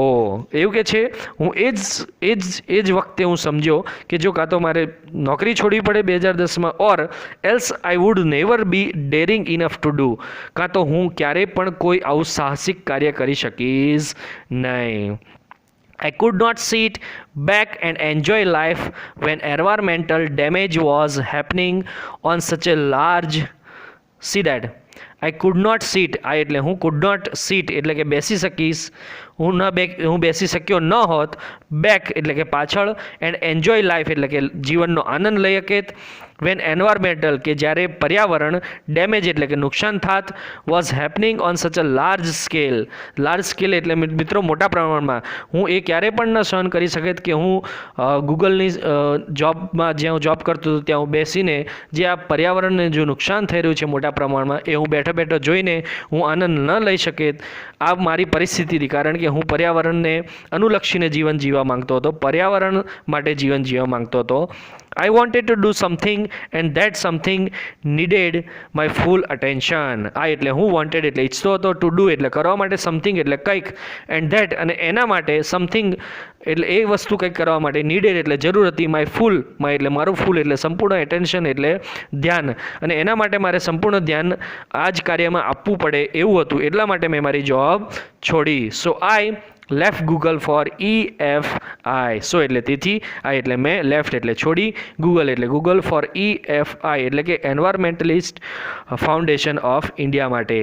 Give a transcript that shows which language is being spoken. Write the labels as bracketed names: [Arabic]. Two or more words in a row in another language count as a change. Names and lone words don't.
[Gujarati] એવું કે છે હું એ જ વખતે હું સમજ્યો કે જો કાં તો મારે નોકરી છોડવી પડે 2010માં, [English] or else I would never be daring enough to do, [Gujarati] કાં તો હું ક્યારેય પણ કોઈ આવું સાહસિક કાર્ય કરી શકીશ નહીં. [English] I could not sit back and enjoy life when environmental damage was happening on such a large. See that? I could not sit. [Gujarati] I એટલે હું [English] could not sit [Gujarati] એટલે કે બેસી શકીશ, હું બેસી શક્યો ન હોત. બેક એટલે કે પાછળ, [English] and enjoy life [Gujarati] એટલે કે જીવનનો આનંદ લઈ શકે. [English] when environmental [Gujarati] કે જ્યારે પર્યાવરણ, ડેમેજ એટલે કે નુકસાન થાત, [English] was happening on such a large scale. large scale [Gujarati] એટલે મિત્રો મોટા પ્રમાણમાં. હું એ ક્યારેય પણ ન સહન કરી શકે કે હું ગૂગલની જોબમાં જ્યાં હું જોબ કરતો હતો ત્યાં હું બેસીને જે આ પર્યાવરણને જો નુકસાન થઈ રહ્યું છે મોટા પ્રમાણમાં, એ હું બેઠો જોઈને હું આનંદ ન લઈ શકે. આ મારી પરિસ્થિતિ હતી, કારણ કે હું પર્યાવરણને અનુલક્ષીને જીવન જીવવા માંગતો હતો, પર્યાવરણ માટે જીવન જીવવા માંગતો હતો. [English] I wanted to do something and that something needed my full attention. [Gujarati] આ એટલે હું wanted એટલે ઈચ્છતો હતો, [English] to do [Gujarati] એટલે કરવા માટે, something એટલે કંઈક, [English] and that [Gujarati] અને એના માટે, something એટલે એ વસ્તુ કંઈક કરવા માટે, needed એટલે જરૂર હતી, [English] my full [Gujarati] એટલે મારું full એટલે સંપૂર્ણ, attention એટલે ધ્યાન, અને એના માટે મારે સંપૂર્ણ ધ્યાન આ જ કાર્યમાં આપવું પડે એવું હતું. એટલા માટે મેં મારી જોબ છોડી. [English] so I left Google for EFI. [Gujarati] સો એટલે તેથી, આઈ એટલે મેં, લેફ્ટ એટલે છોડી, ગૂગલ એટલે ગૂગલ ફોર EFI એટલે કે એન્વાયરમેન્ટલિસ્ટ ફાઉન્ડેશન ઓફ ઇન્ડિયા માટે.